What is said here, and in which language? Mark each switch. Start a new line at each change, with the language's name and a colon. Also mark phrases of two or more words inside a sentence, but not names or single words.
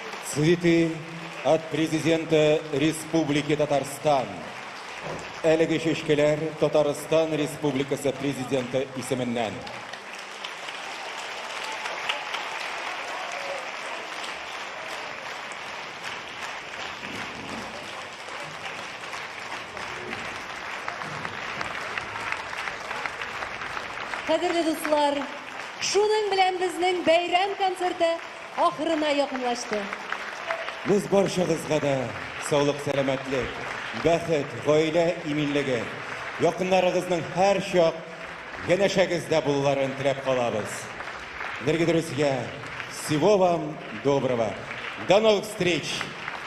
Russian: Цветы от президента Республики Татарстан.
Tatar: Әлеге шешкелер Татарстан Республикасы президенты исеменнән. Кадерле дуслар, шуның белән безнең бәйрәм концерты ахырына якынлашты. Без барчагызга да саулык, сәламәтлек, бәхет, гаилә иминлеге, якыннарыгызның һәр чак янәшәгездә булуларын теләп калабыз.
Russian: Дорогие друзья, всего вам доброго. До новых встреч!